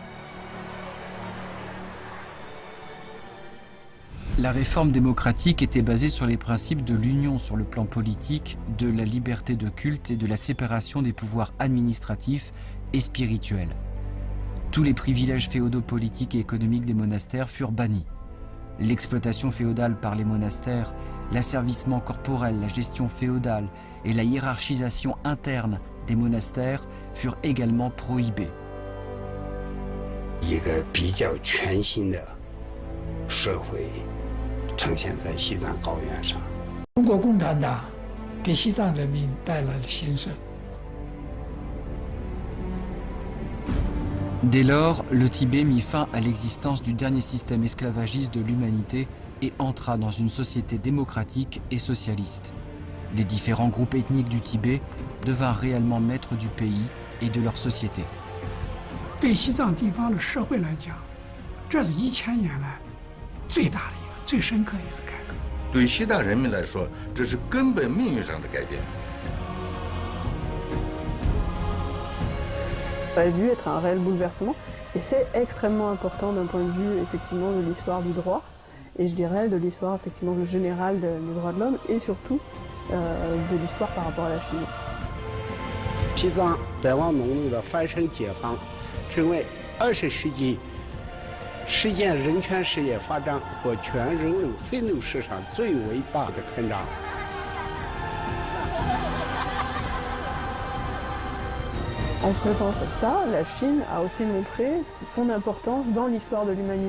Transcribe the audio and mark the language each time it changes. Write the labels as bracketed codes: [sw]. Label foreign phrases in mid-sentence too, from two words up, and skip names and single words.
[fr] La réforme démocratique était basée sur les principes de l'union sur le plan politique, de la liberté de culte et de la séparation des pouvoirs administratifs et spirituels. Tous les privilèges féodaux politiques et économiques des monastères furent bannis. L'exploitation féodale par les monastères, l'asservissement corporel, la gestion féodale et la hiérarchisation interne des monastères furent également prohibés. [zh] 一个比较全新的社会呈现在西藏高原上。中国共产党给西藏人民带来了兴盛。 [fr] Dès lors, le Tibet mit fin à l'existence du dernier système esclavagiste de l'humanité et entra dans une société démocratique et socialiste. Les différents groupes ethniques du Tibet devinrent réellement maîtres du pays et de leur société. [zh] 对西藏地方的社会来讲，这是1000年来最大的一个、最深刻的一次改革。对西藏人民来说，这是根本命运上的改变。 [fr] Ça a dû être un réel bouleversement et c'est extrêmement important d'un point de vue effectivement de l'histoire du droit et je dirais de l'histoire effectivement générale des droits de l'homme et surtout de l'histoire par rapport à la Chine. [zh] 西藏百万农奴的翻身解放，成为20世纪实践人权事业发展和全人类奋斗史上最伟大的篇章。 [fr] En faisant ça, la Chine a aussi montré son importance dans l'histoire de l'humanité.